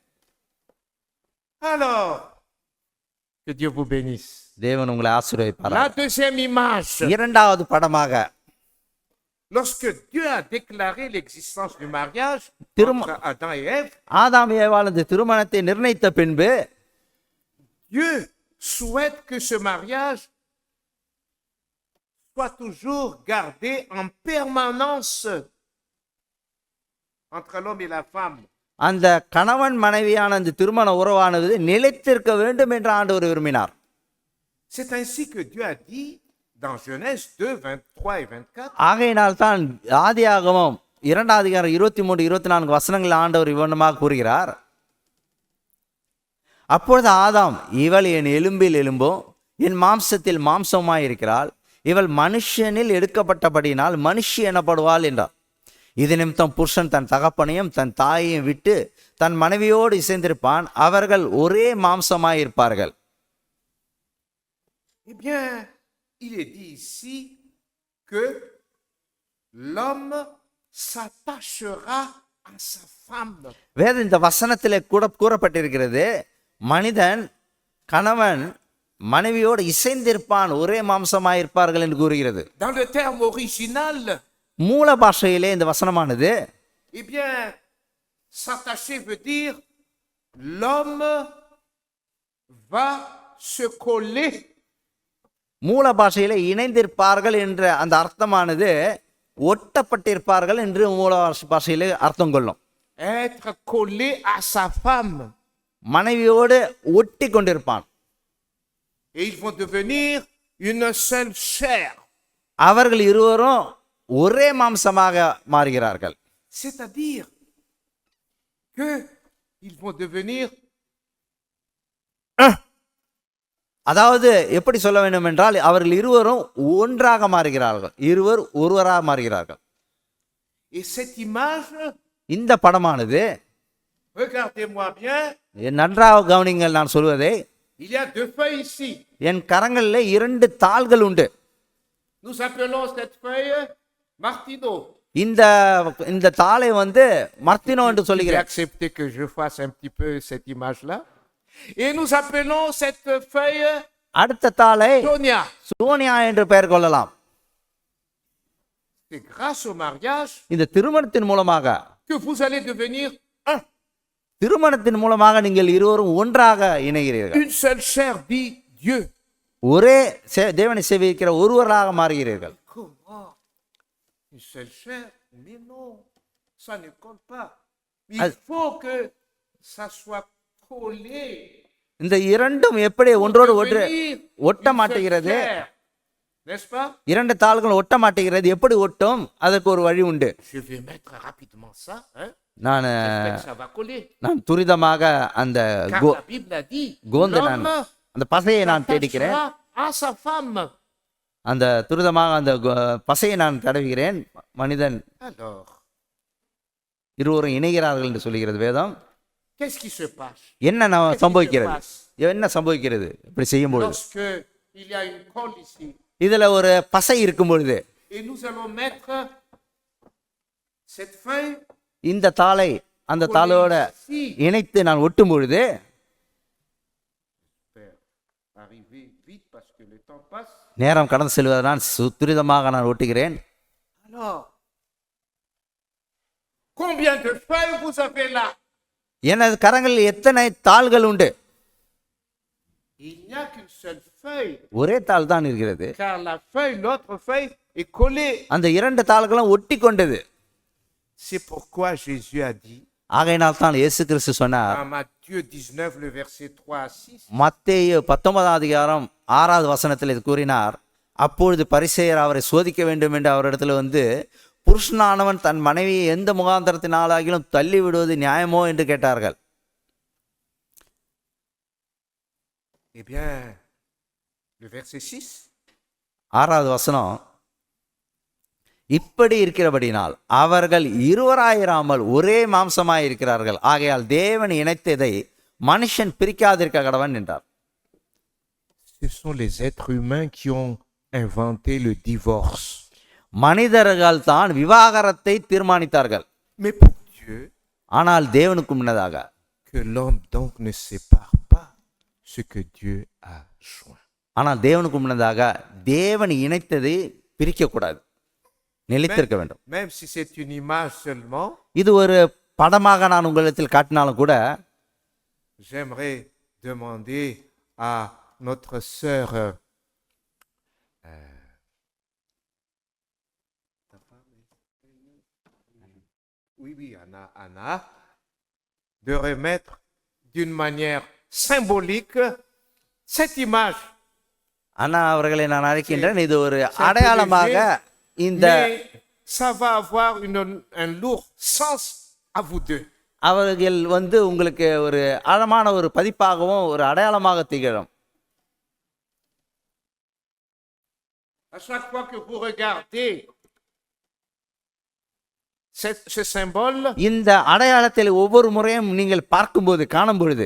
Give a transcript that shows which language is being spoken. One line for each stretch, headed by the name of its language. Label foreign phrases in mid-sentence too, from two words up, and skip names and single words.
French: Alors, que Dieu vous bénisse.
Tamil: தேவன் உங்களை ஆசீர்வதிப்பார்.
French: La deuxième image.
Tamil: இரண்டாவது படமாக
French: Lorsque Dieu a déclaré l'existence du mariage entre Adam et Ève,
Tamil: ஆதாம் ஏவாள் இந்த திருமணத்தை நிர்ணயித்த பின்பு
French: Dieu souhaite que ce mariage soit toujours gardé en permanence entre l'homme et la femme.
Tamil: அந்த கணவன் மனைவியான அந்த திருமண உறவானது நிலைத்திருக்க வேண்டும் என்று ஆண்டவர் விரும்பினார்.
French: C'est ainsi que Dieu a dit dans Genèse 2, 23 et 24.
Tamil: ஆகையினால் தான் ஆதியாகமம் 2ஆம் அதிகாரம் 23, 24 வசனங்களில் ஆண்டவர் இவ்வண்ணமாக கூறுகிறார். அப்பொழுது ஆதாம், இவள் என் எலும்பில் எலும்பும் என் மாம்சத்தில் மாம்சமாய் இருக்கிறாள், இவள் மனுஷனில் எடுக்கப்பட்டபடியினால் மனுஷி எனப்படுவாள் என்றார். இது நிமித்தம் புருஷன் தன் தகப்பனையும் தன் தாயையும் விட்டு தன் மனைவியோடு இசைந்திருப்பான், அவர்கள் ஒரே மாம்சமாய் இருப்பார்கள்.
French: Eh bien, il est dit ici que l'homme s'attachera à sa femme.
Tamil: இந்த வசனத்திலே கூட கூறப்பட்டிருக்கிறது, மனிதன் கணவன் மனைவியோடு இசைந்திருப்பான், ஒரே மாம்சமாயிருப்பார்கள் என்று கூறுகிறது.
French: Dans le terme original,
Tamil: மூல பாஷையிலே இந்த வசனமானது,
French: eh bien, s'attacher veut dire l'homme va se coller.
Tamil: மூல பாஷையிலே இணைந்திருப்பார்கள் என்ற அந்த அர்த்தமானது ஒட்டப்பட்டிருப்பார்கள் என்று மூல பாஷையிலே அர்த்தம் கொள்ளும்.
French: Être collé à sa femme.
Tamil: மனைவியோடு ஒட்டி கொண்டிருப்பான்.
French: Et ils vont devenir une seule chair.
Tamil: அவர்கள் இருவரும் ஒரே மாம்சமாக மாறுகிறார்கள்.
French: C'est-à-dire que ils vont devenir un.
Tamil: அதாவது எப்படி சொல்ல வேண்டும் என்றால், அவர்கள் இருவரும் ஒன்றாக மாறுகிறார்கள், இருவர் ஒருவராக மாறுகிறார்கள்.
French: Et cette image,
Tamil: இந்த படமானது,
French: regardez-moi bien,
Tamil: நன்றாக கவனிங்கள் நான் சொல்வதை,
French: il y a deux feuilles ici.
Tamil: என் கரங்களில் 2 தாள்கள் உண்டு.
French: Nous appelons cette feuille Martino.
Tamil: இந்த தாளை மர்த்தினோ என்று
French: J'ai
Tamil: சொல்லுகிறேன்.
French: accepté que je fasse un petit peu cette image-là. Et nous appelons cette feuille
Tamil: அடுத்த தாளை
French: Sonia.
Tamil: சோனியா என்று பெயர் கொள்ளலாம்.
French: C'est grâce au mariage
Tamil: இந்த திருமணத்தின் மூலமாக,
French: que vous allez devenir un.
Tamil: திருமணத்தின் மூலமாக நீங்கள் இருவரும் ஒன்றாக இணைகிறீர்கள்.
French: Une seule chair, dit Dieu.
Tamil: ஒரே தேவனை சேவிக்கிற ஒருவராக மாறுகிறீர்கள்.
French: Comment? Une seule chair? Mais non, ça ne colle pas. Ah. Il faut que ça soit collé.
Tamil: இந்த இரண்டும் எப்படி ஒன்றோடு ஒன்று
French: Devenir
Tamil: ஒட்ட
French: une seule
Tamil: மாட்டுகிறது?
French: chair. N'est-ce pas?
Tamil: இரண்டு தாள்கள் ஒட்ட மாட்டுகிறது. எப்படி ஒட்டும்? அதற்கு ஒரு வழி உண்டு.
French: Je vais mettre rapidement ça. Hein?
Tamil: நான்
French: J'espère que ça va coller.
Tamil: நான் துரிதமாக அந்த
French: Car la Bible a dit,
Tamil: கோந்தை நான்
French: l'homme
Tamil: அந்த பசையை நான் தேடிக்கிறேன்.
French: s'attachera à sa femme.
Tamil: அந்த துரிதமாக அந்த பசையை நான் தடவுகிறேன். மனிதன்
French: Alors,
Tamil: இருவரும் இணைகிறார்கள் என்று சொல்லுகிறது வேதம்.
French: qu'est-ce qui se passe
Tamil: என்ன சம்பவிக்கிறது? என்ன சம்பவிக்கிறது இப்படி செய்யும் பொழுது?
French: lorsque il y a une colle ici?
Tamil: இதுல ஒரு பசை இருக்கும் பொழுது
French: Et nous allons mettre cette feuille
Tamil: இந்த தாளை அந்த தாளோட
French: ici.
Tamil: இணைத்து நான் ஒட்டும் பொழுது
French: Arriver vite parce que le temps passe.
Tamil: நேரம் கடந்து செல்வதனால் துரிதமாக நான் ஒட்டுகிறேன்.
French: Alors, combien de feuilles vous avez là?
Tamil: எனது கரங்களில் எத்தனை தாள்கள் உண்டு?
French: Il n'y a qu'une seule feuille.
Tamil: ஒரே தாள் தான் இருக்கிறது.
French: Car la feuille, l'autre feuille, est collée.
Tamil: அந்த இரண்டு தாள்களும் ஒட்டி கொண்டது.
French: C'est pourquoi Jésus a dit,
Tamil: ஆகையினால் தான் இயேசு கிறிஸ்து சொன்னார்,
French: en Matthieu 19, le verset 3 à 6,
Tamil: மத்தேயு 19ஆம் அதிகாரம் 6வது வசனத்தில் இது கூறினார், அப்பொழுது பரிசேயர் அவரை சோதிக்க வேண்டும் என்று அவரிடத்தில் வந்து, புருஷனானவன் தன் மனைவியை எந்த முகாந்தரத்தினாலாகிலும் தள்ளி விடுவது நியாயமோ என்று கேட்டார்கள்.
French: eh bien, le verset 6,
Tamil: 6வது வசனம், இப்படி இருக்கிறபடினால் அவர்கள் இருவராயிராமல் ஒரே மாம்சமாய் இருக்கிறார்கள், ஆகையால் தேவன் இணைத்ததை மனுஷன் பிரிக்காதிருக்க கடவன் என்றார்.
French: ce sont les êtres humains qui ont inventé le divorce.
Tamil: மனிதர்கள் தான் விவாகரத்தை தீர்மானித்தார்கள்.
French: Mais pour Dieu,
Tamil: ஆனால் தேவனுக்கு முன்னதாக
French: que l'homme donc ne sépare pas ce que Dieu a joint.
Tamil: ஆனால் தேவனுக்கு முன்னதாக தேவன் இணைத்ததை பிரிக்கக்கூடாது, நிலைத்திருக்க வேண்டும்.
French: Même si c'est une image seulement,
Tamil: இது ஒரு படமாக நான் உங்களிடத்தில் காட்டினாலும் கூட
French: j'aimerais demander à notre sœur oui, Anna, de remettre d'une manière symbolique cette image.
Tamil: அண்ணா அவர்களை நான் அழைக்கின்றேன். இது ஒரு அடையாளமாக இந்த
French: Mais ça va avoir un lourd sens à vous deux.
Tamil: அவர்கள் உங்களுக்கு ஒரு ஆழமான ஒரு பதிப்பாகவும் ஒரு அடையாளமாக திகழும்.
French: À chaque fois que vous regardez ce symbole,
Tamil: இந்த அடையாளத்தில் ஒவ்வொரு முறையும் நீங்கள் பார்க்கும்போது காணும் பொழுது